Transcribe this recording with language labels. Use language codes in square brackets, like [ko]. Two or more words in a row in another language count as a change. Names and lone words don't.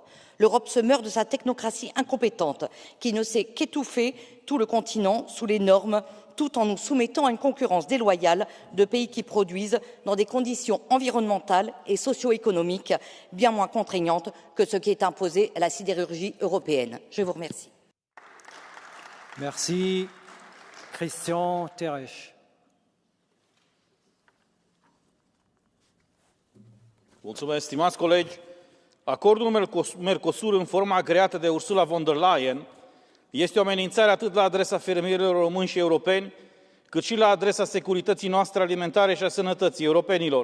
[fr] L'Europe se meurt de sa technocratie incompétente, qui ne sait qu'étouffer tout le continent sous les normes, tout en nous soumettant à une concurrence déloyale de pays qui produisent dans des conditions environnementales et socio-économiques bien moins contraignantes que ce qui est imposé à la sidérurgie européenne. Je vous remercie. Merci. Christian Terres. [ro] Mulțumesc, stimați colegi. Acordul Mercosur în forma creată de Ursula von der Leyen este o amenințare atât la adresa fermierilor români și europeni, cât și la adresa securității noastre alimentare și a sănătății europenilor.